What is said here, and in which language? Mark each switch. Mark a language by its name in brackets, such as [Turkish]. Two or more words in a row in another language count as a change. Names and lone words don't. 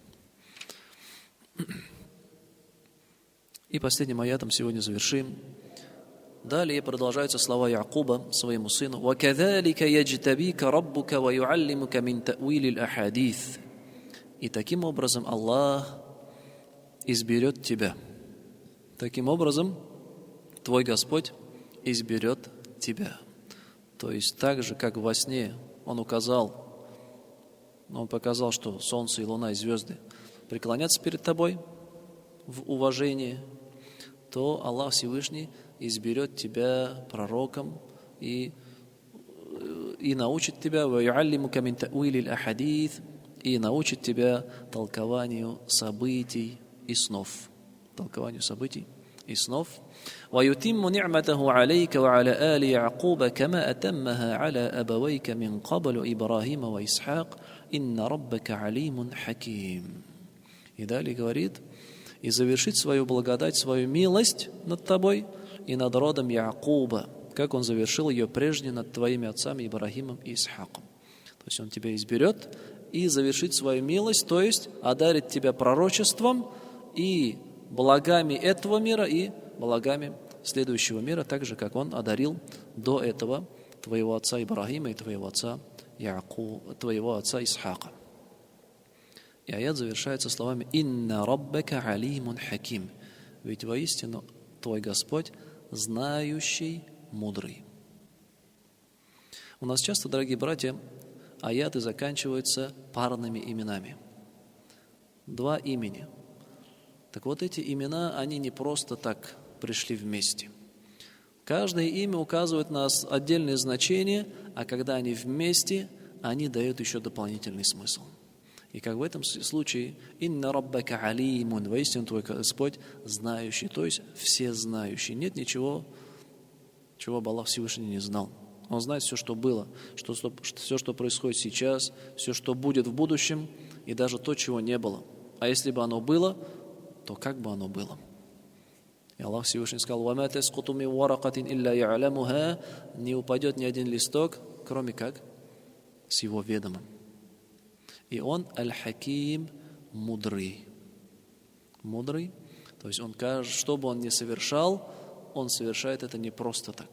[Russian] И последним аятом сегодня завершим. Далее продолжаются слова Якуба своему сыну: [Arabic] وَكَذَلِكَ يَجْتَبِيكَ رَبُّكَ وَيُعَلِّمُكَ مِنْ تَأْوِيلِ الْأَحَادِيثِ. [Russian] И таким образом Аллах изберет тебя. Таким образом твой Господь изберет тебя. То есть так же, как во сне Он показал, что солнце и луна и звезды преклонятся перед тобой в уважении, то Аллах Всевышний изберет тебя пророком и научит тебя и научит тебя толкованию событий и снов. [Arabic] وَيُتِمُّ نِعْمَتَهُ عَلَيْكَ وَعَلَى آلِ يَعْقُوبَ كَمَا أَتَمَّهَا عَلَى أَبَوَيْكَ مِنْ قَبْلُ إِبْرَاهِيمَ وَإِسْحَاقَ إِنَّ رَبَّكَ عَلِيمٌ حَكِيمٌ. [Russian] И далее говорит: и завершить свою благодать, свою милость над тобой и над родом Якуба, как он завершил ее прежде над твоими отцами Ибрахимом и Исхаком. То есть он тебя изберет и завершит свою милость, то есть одарит тебя пророчеством и благами этого мира и благами следующего мира, так же, как он одарил до этого твоего отца Ибрахима и твоего отца Исхака. И аят завершается словами: [Arabic] «إن ربك عليم حكيم». [Russian] Ведь воистину твой Господь знающий, мудрый. У нас часто, дорогие братья, аяты заканчиваются парными именами. Два имени. Так вот, эти имена, они не просто так пришли вместе. Каждое имя указывает на отдельное значение, а когда они вместе, они дают еще дополнительный смысл. И как в этом случае: [Arabic] «إن ربك عليم», [Russian] воистину твой Господь знающий, то есть всезнающий. Нет ничего, чего бы Аллах Всевышний не знал. Он знает все, что было, все, что происходит сейчас, все, что будет в будущем, и даже то, чего не было. А если бы оно было, то как бы оно было? И Аллах Всевышний сказал: [Arabic] «وما تسقط من ورقة إلا يعلمها». [Russian] Не упадет ни один листок, кроме как с его ведомым. И он аль-хаким, мудрый. Мудрый, то есть он, что бы он ни совершал, он совершает это не просто так.